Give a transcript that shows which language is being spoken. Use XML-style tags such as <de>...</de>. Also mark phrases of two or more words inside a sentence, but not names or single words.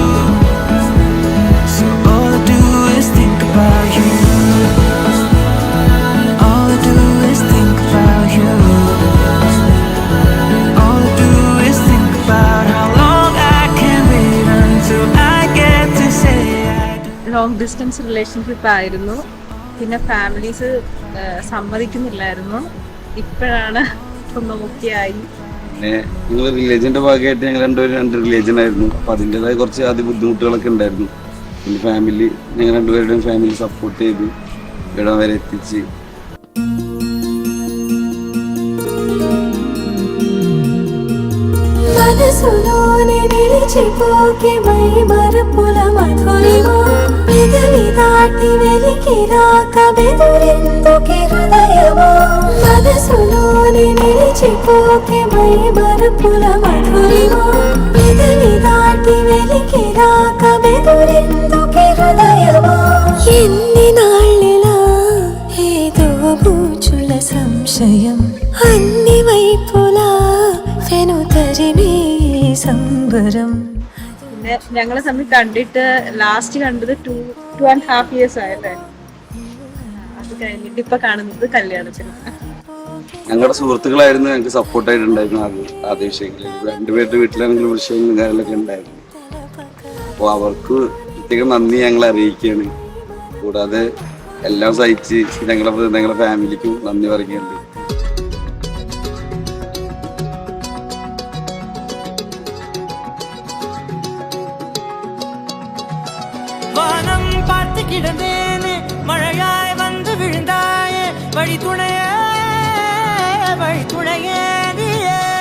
<en>So all I do is think about you. All I do is think about you. All I do is think about how long I can wait until I get to say I do. long distance relationship</en> <ml>ആയിരുന്നു. പിന്നെ ഫാമിലീസ് സമ്മതിക്കുന്നില്ലായിരുന്നു. ഇപ്പോഴാണ് ഒന്ന് ഓക്കെയായി. പിന്നെ ഞങ്ങൾ റിലേജന്റെ ഭാഗമായിട്ട് ഞങ്ങൾ രണ്ടുപേരും 2 റിലേജനായിരുന്നു. അപ്പോൾ അതിൻ്റെതായ കുറച്ച് ആദ്യ ബുദ്ധിമുട്ടുകളൊക്കെ ഉണ്ടായിരുന്നു. പിന്നെ ഫാമിലി ഞങ്ങൾ രണ്ടുപേരുടെയും</ml> <en>family support</en> <ml>ചെയ്ത് ഇവിടം വരെ എത്തിച്ച്.</ml> <te>మనసులోని నిలిచిపోకే మై మరపుల మధురిమా పెదవి దాటి వెలికి రాక బెదురెందుకే హృదయమా మనసులోని నిలిచిపోకే మై మరపుల మధురిమా పెదవి దాటి వెలికి రాక బెదురెందుకే హృదయమా ఎన్ని నాళ్ళిలా ఏదో బూచుల సంశయం అన్ని వైపులా</te> <ml>പിന്നെ ഞങ്ങളെ തമ്മിൽ കണ്ടിട്ട് ലാസ്റ്റ് കണ്ടത് 2.5 years ആയല്ലേ. അത് കഴിഞ്ഞിട്ട് ഇപ്പൊ കാണുന്നത് കല്യാണത്തിന്. ഞങ്ങളുടെ സുഹൃത്തുക്കളായിരുന്നു ഞങ്ങൾക്ക് സപ്പോർട്ടായിട്ടുണ്ടായിരുന്നു. ആദ്യ വിഷയങ്ങളിൽ 2 പേരുടെ വീട്ടിലാണെങ്കിലും വിഷയങ്ങളും കാര്യങ്ങളൊക്കെ ഉണ്ടായിരുന്നു. അപ്പോൾ അവർക്ക് പ്രത്യേകം നന്ദി ഞങ്ങൾ അറിയിക്കുകയാണ്. കൂടാതെ എല്ലാം സഹിച്ച് ഞങ്ങളുടെ ഫാമിലിക്കും നന്ദി പറയുന്നുണ്ട്.</ml> <ta>வானம் பார்த்து கிடந்தேனே மழையாய் வந்து விழுந்தாயே வழி துணையே நீயே.</ta>